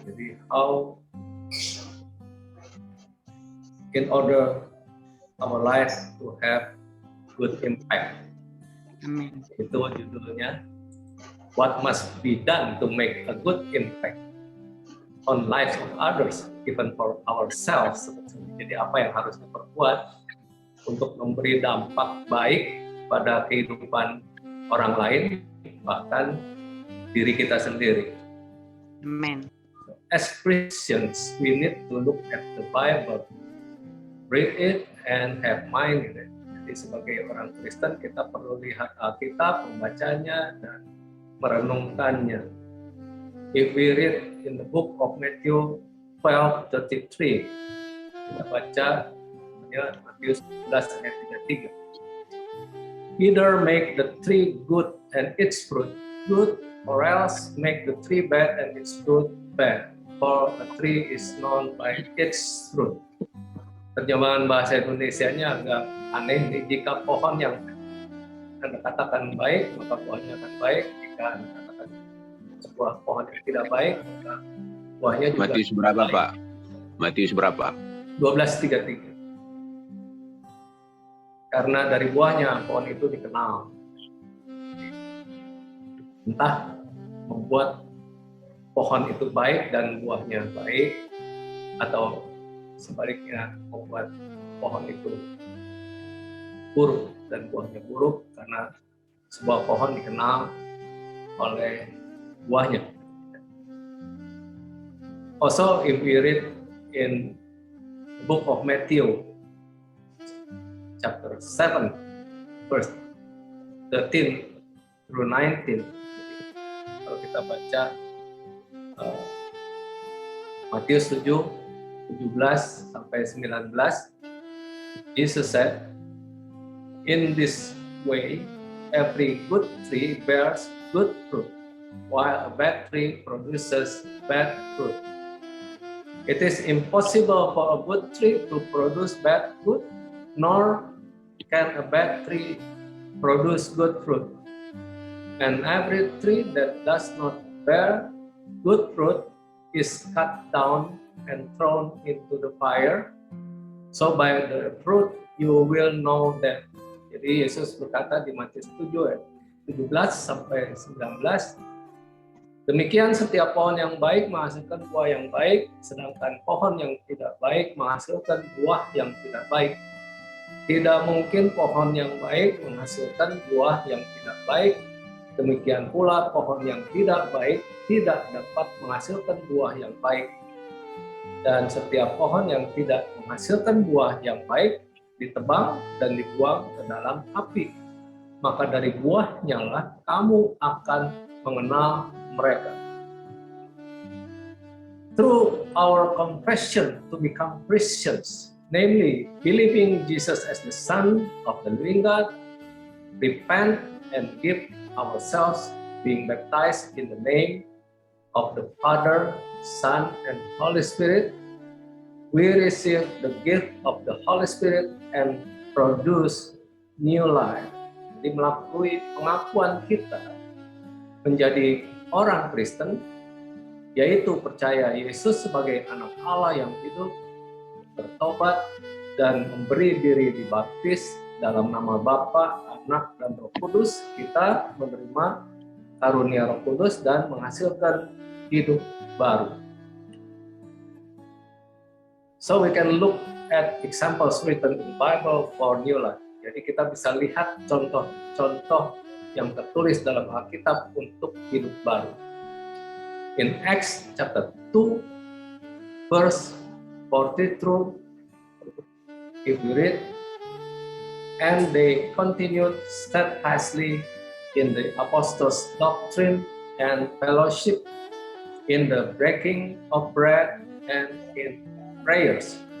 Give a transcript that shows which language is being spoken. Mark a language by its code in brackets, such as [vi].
[en] Jadi how in order our life to have good impact. [id] Amin. Itu judulnya. [en] What must be done to make a good impact on lives of others, even for ourselves. [id] Jadi apa yang harus diperbuat untuk memberi dampak baik pada kehidupan orang lain, bahkan diri kita sendiri. [en] Amen. As Christians, we need to look at the Bible, read it, and have mind in it. [id] Jadi sebagai orang Kristen, kita perlu lihat Alkitab, membacanya, dan merenungkannya. [en] If we read in the book of Matthew 12:33, [id] kita baca Matius 11 ayat 33. [en] Either make the tree good and its fruit good, or else make the tree bad and its fruit bad. For a tree is known by its fruit. [id] Terjemahan bahasa Indonesianya agak aneh nih. Jika pohon yang Anda katakan baik, maka buahnya akan baik. Jika Anda katakan sebuah pohon yang tidak baik, maka buahnya juga Matius berapa, baik. Pak? Matius berapa? 12:33. Karena dari buahnya pohon itu dikenal. Entah membuat pohon itu baik dan buahnya baik, atau sebaliknya membuat pohon itu buruk dan buahnya buruk, karena sebuah pohon dikenal oleh buahnya. [en] Also, if we read in the book of Matthew, chapter 7, verse 13 through 19, [id] kalau kita baca Matius 7, 17 sampai 19, [en] Jesus said, "In this way, every good tree bears good fruit, while a bad tree produces bad fruit. It is impossible for a good tree to produce bad fruit, nor can a bad tree produce good fruit. And every tree that does not bear good fruit is cut down and thrown into the fire. So by the fruit you will know them." [id] Jadi Yesus berkata di Matius 7 ayat 17 sampai 19, "Demikian setiap pohon yang baik menghasilkan buah yang baik, sedangkan pohon yang tidak baik menghasilkan buah yang tidak baik. Tidak mungkin pohon yang baik menghasilkan buah yang tidak baik, demikian pula pohon yang tidak baik tidak dapat menghasilkan buah yang baik. Dan setiap pohon yang tidak menghasilkan buah yang baik ditebang dan dibuang ke dalam api. Maka dari buahnya lah kamu akan mengenal mereka." [en] Through our confession to become Christians, namely believing Jesus as the Son of the living God, repent and give ourselves, being baptized in the name of the Father, Son, and Holy Spirit, we receive the gift of the Holy Spirit and produce new life. [id] Jadi melalui pengakuan kita menjadi orang Kristen, yaitu percaya Yesus sebagai anak Allah yang hidup, bertobat, dan memberi diri dibaptis dalam nama Bapa, Anak, dan Roh Kudus, kita menerima karunia Roh Kudus dan menghasilkan hidup baru. [en] So we can look at examples written in Bible for new life. [id] Jadi kita bisa lihat contoh-contoh yang tertulis dalam Alkitab untuk hidup baru. [en] In Acts chapter 2, verse 40 through, if we read, "And they continued steadfastly in the apostles' doctrine and fellowship, in the breaking of bread and in prayers."